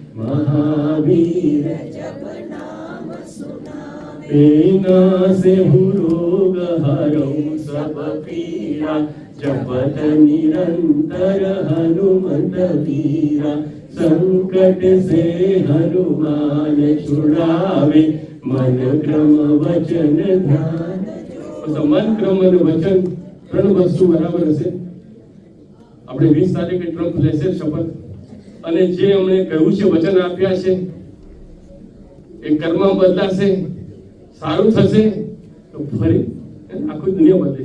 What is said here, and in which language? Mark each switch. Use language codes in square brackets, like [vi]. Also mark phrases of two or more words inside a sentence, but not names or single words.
[hi] महावीर जब नाम सुनावे नासे हूँ रोग हरऊँ सब पीड़ा जपत निरंतर हनुमंत वीरा संकट से हनुमान छुड़ावे मन क्रम वचन ध्यान. [gu] મન ક્રમ અને વચન ત્રણ વસ્તુ બરાબર હશે. આપણે 20 તારીખે ટ્રમ્પ લેશે શપથ, અને જે અમને કહ્યું છે, વચન આપ્યા છે, એ કર્મ બદલાશે, સારું થશે તો ફરી આખી દુનિયા બદલે.